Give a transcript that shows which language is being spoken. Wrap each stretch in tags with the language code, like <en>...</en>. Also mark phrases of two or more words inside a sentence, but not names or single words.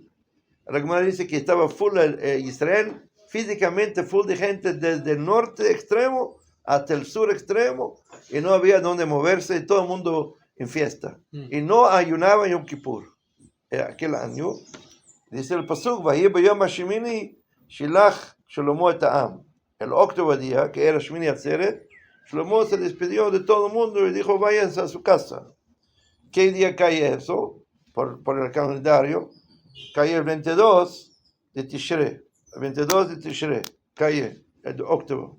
<es>La Gemara dice que estaba full Israel, físicamente full de gente desde el norte extremo hasta el sur extremo, y no había donde moverse, y todo el mundo en fiesta. Y no ayunaba en Yom Kippur. Aquel año, dice el pasuk,</es> <he>ויהי ביום השמיני שלח שלמה את העם.</he> <es>El octavo día, que era Shmini Atzeret, Shlomo se despidió de todo el mundo y dijo, váyanse a su casa. ¿Qué día cae eso? Por el calendario, cae el 22 de Tishrei. El 22 de Tishrei cae el octavo.</es>